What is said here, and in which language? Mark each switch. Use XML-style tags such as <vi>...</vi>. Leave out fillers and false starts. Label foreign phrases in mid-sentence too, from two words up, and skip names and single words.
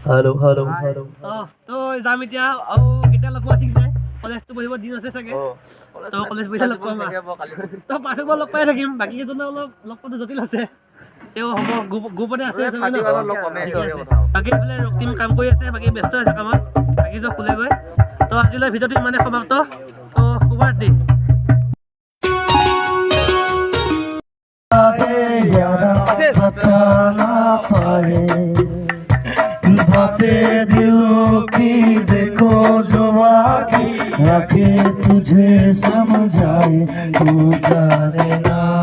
<as>তো যাম এতিয়া আৰু কেতিয়া লগ পোৱা ঠিক নাই কলেজটো পঢ়িব দিন আছে চাগে তো কলেজ পঢ়িলে লগ পাম তো পাৰ্থক্য লগ পাই থাকিম বাকী কেইজনে অলপ লগ পোৱাটো জটিল আছে তেওঁ হ'ব গ্ৰুপতে আছে বাকী বোলে ৰক্তিম কাম কৰি আছে বাকী ব্যস্ত আছে কামত বাকী যে শুলেগৈ তো আজিলৈ ভিডিঅ'টো ইমানে সমাপ্ত তো শুভৰাত্ৰি</as> <hi>पता ना पाए बातें दिलों की देखो जो आके रखे तुझे समझाए तू जाने ना</hi>